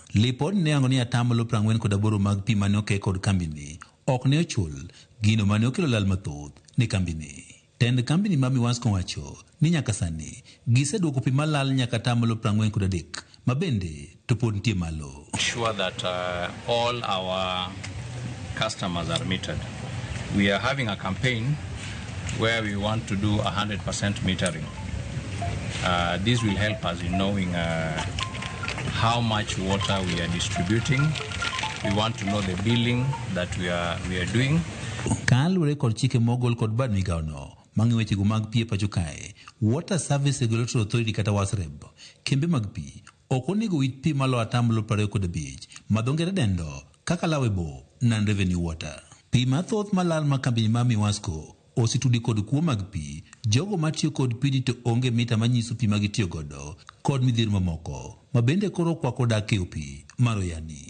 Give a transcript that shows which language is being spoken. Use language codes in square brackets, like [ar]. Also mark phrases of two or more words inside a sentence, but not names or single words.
[luo] Lipot ne oyango ni 48% mag pi mane oke kod kambini ok ne ochul, gino mane okelo lal mathoth ne kambini. Tend kambini ma Miwasco wacho ni nyaka sani giseduoko pi malal nyaka 43 mabende to pod nitie malo. [en] Sure that all our customers are metered. We are having a campaign where we want to do 100% metering. This will help us in knowing how much water we are distributing. We want to know the billing that we are doing. [luo] Kalure kod chike mogol kod bad migaono mangi weche go mag pi e pacho kae. Water Service Regulatory Authority kata WASREB kembe mag pi ok onego wit pi malo 25 madhongere dendo kaka lawebo [en] non-revenue water. [luo] Pi mathoth malal ma kambi ma Miwasco ositudi kod kuo mag pi, jogo matiyo kod pi to onge mita manyiso pi magitiyo godo kod midhiero mamoko mabende koro kwako dak KOP maro yani.